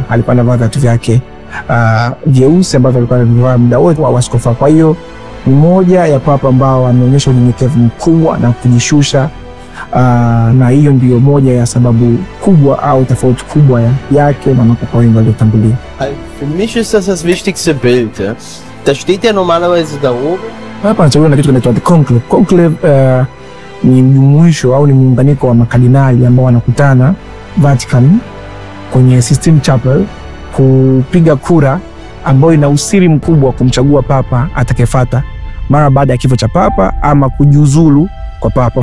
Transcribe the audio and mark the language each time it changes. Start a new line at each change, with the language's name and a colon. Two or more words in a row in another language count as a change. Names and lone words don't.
Swahili: Alikuwa anavaa viatu vyake vyeusi ambavyo alikuwa anavaa muda wote wa askofu. Kwa hiyo ni moja ya papa ambao wameonyesha unyenyekevu mkubwa na kujishusha Na hiyo ndio moja ya sababu kubwa au tofauti kubwa yake na mapapa wengi waliotangulia.
German: Für mich ist das das wichtigste Bild. Ja? Da steht ja normalerweise da oben.
Swahili: Hapa anachaguliwa na kitu kinaitwa
English: the conclave.
Swahili: Conclave ni mjumuisho au ni muunganiko wa makardinali ambao wanakutana Vatican kwenye Sistine Chapel kupiga kura ambayo ina usiri mkubwa kumchagua papa atakayefuata mara baada ya kifo cha papa ama kujiuzulu kwa papa.